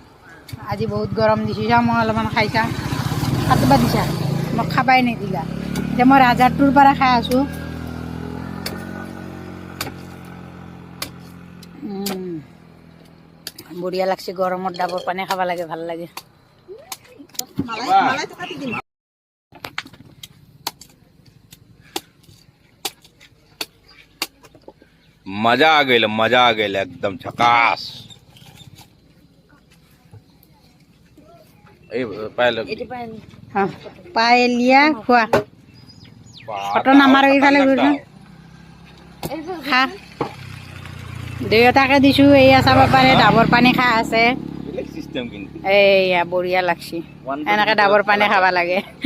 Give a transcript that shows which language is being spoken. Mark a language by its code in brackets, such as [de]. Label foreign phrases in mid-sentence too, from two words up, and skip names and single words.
[as] আজি বহুত গৰম দিছে চা মই অলপমান খাইছা কাটবা দিছা মোক খাবাই নিদিলা এতিয়া মই ৰাজাৰটোৰ পৰা খাই আছোঁ বঢ়িয়া লাগছে গৰমত ডাবৰ পানী খাব লাগে ভাল লাগে [hi] मजा आ गई एकदम झकास [as] পায়েলিয়া খোৱা ফটো নামাৰ এইফালে গৈছোঁ খা দুয়োটাকে দিছোঁ এয়া চাব পাৰে ডাবৰ পানী খাই আছে এয়া বঢ়িয়া লাগছি এনেকে ডাবৰ পানী খাব লাগে